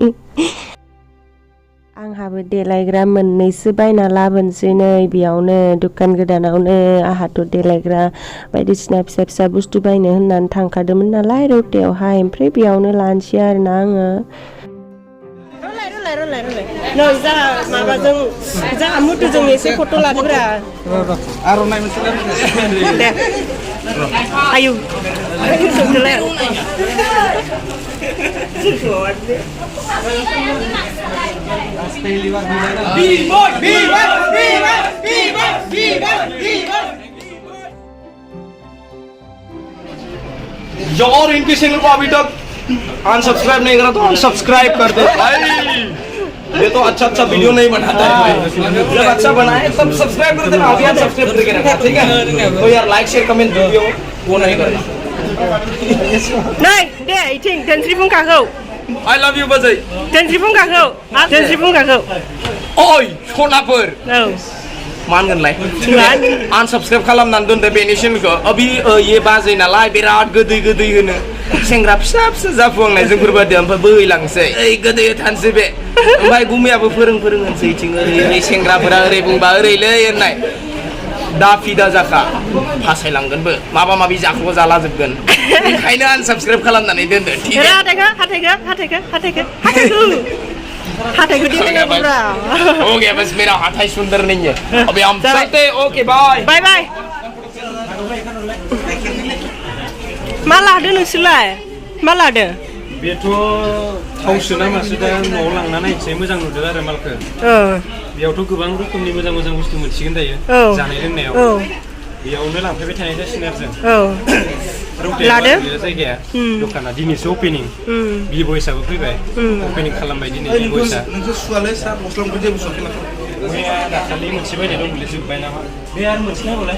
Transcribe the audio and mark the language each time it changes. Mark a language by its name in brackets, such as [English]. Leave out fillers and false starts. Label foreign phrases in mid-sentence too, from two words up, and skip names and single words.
[Bodo] आंहाबो देलायग्रा मोननैसो बायना लाबोनोसै नै बेयावनो दुकान गोदानावनो आहाथ' देलायग्रा बायदिसिना फिसा फिसा बुस्थु बायनो होननानै थांखादोंमोन नालाय रौतायावहाय ओमफ्राय बेयावनो लानोसै आरोना आङो नै जाहा माबाजों जाहा मुथुजों एसे फट' लादोब्रा आर'नाइ मोनसे दे आयु सोंदोलाय [Hindi] और इनके चैनल को अभी तक अनसब्सक्राइब नहीं करा तो अनसब्सक्राइब कर दो भाई ये तो अच्छा वीडियो नहीं बनाता है भाई जब अच्छा बनाए तब सब्सक्राइब कर देना अभी सब्सक्राइब करके रखा ठीक है तो यार [English] like share comment video [Hindi] वो नहीं करना [Bodo] नै दे इथिं धोनस्रि फुंखाखौ [English] I love you बाजै [Bodo] धोनस्रि फुंखाखौ ओइ सनाफोर औ मानगोनलाय आनसब्सक्राइब खालामनानै दोनदो बेनि चेनेलखौ अबि ये बाजै नालाय बिराद गोदै होनो सेंग्रा फिसा जाफुहांनाय जोंफोरबादि ओमफ्राय बोहैलांसै ओइ गोदै थानसै बे ओमफ्राय गुमैयाबो फोरों होनसै इथिं ओरै सेंग्राफोरा ओरै बुंबा ओरैलै होननाय दा फिदा जाखा फासायलांगोनबो माबा माबि जाखौ जालाजोबगोन ओंखायनो आनसब्सक्राइब खालामनानै दोनदो [Hindi] ठीक है [Bodo] हाथाइखौ देखायनांगौब्रा [Hindi] हो गया बस मेरा [Bodo] हाथाइ [Hindi] सुंदर नहीं है अभी हम चलते [English] okay bye [Bodo] मा लादो नोंसोरलाय मा लादो बेथ' थावसो ना मासो दा न'आव लांना नायनोसै मोजां नुदों आरो मालखौ बेयावथ' गोबां रोखोमनि मोजां बुस्थु मोनसिगोन दायो जानाय लोंनायाव बेयावनो लांफैबाय थानाय जासिगोन आरो जों रौतायाव जायगाया दखाना दिनैसो अपेनिं बिबयसाबो फैबाय अपेनिं खालामबाय दिनै बिबयसा मैया दाखालि मोनसे बायनाय दंमोनलै जोब्बाय नामा बे आरो मोनसे नांगौलाय